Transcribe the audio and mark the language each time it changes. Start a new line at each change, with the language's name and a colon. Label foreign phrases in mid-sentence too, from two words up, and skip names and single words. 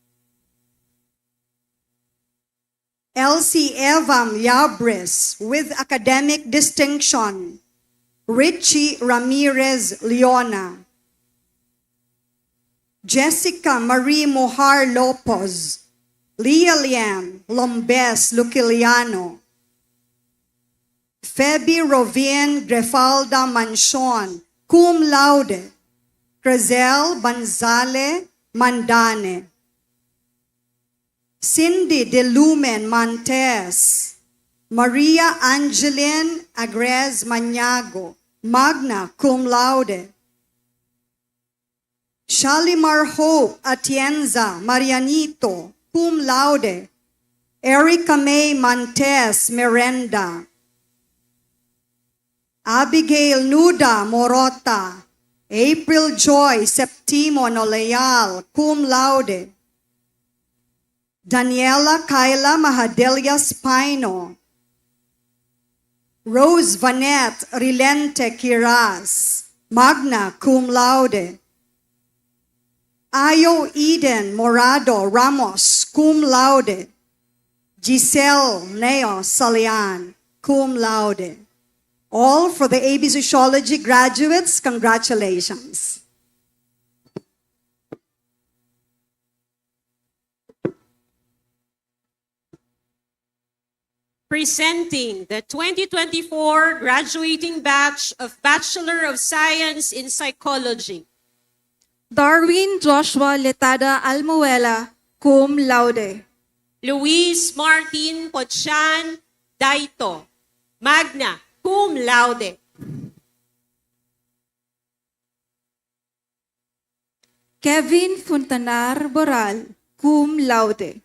English: Elsie Evam Yabres with academic distinction. Richie Ramirez Leona. Jessica Marie Mohar Lopez. Leah Liam Lombes Luciliano. Feby Rovin Grefalda Manchon,
Latin: cum laude.
English: Crazel Banzale Mandane. Cindy De Lumen Montes. Maria Angeline Agrez Maniago,
Latin: magna cum laude.
English: Shalimar Hope Atienza Marianito,
Latin: cum laude.
English: Erica May Montes Miranda. Abigail Nuda Morota. April Joy Septimo Noleal,
Latin: cum laude.
English: Daniela Kyla Mahadelia Spino. Rose Vanette Rilente Quiraz,
Latin: magna cum laude.
English: Ayo Eden Morado Ramos,
Latin: cum laude.
English: Giselle Neo Salian,
Latin: cum laude.
English: All for the AB Sociology graduates, congratulations. Presenting the 2024 graduating batch of Bachelor of Science in Psychology. Darwin Joshua Letada Almuela,
Latin: cum laude.
English: Luis Martin Potian Daito,
Latin: magna cum laude.
English: Kevin Fontanar Boral,
Latin: cum laude.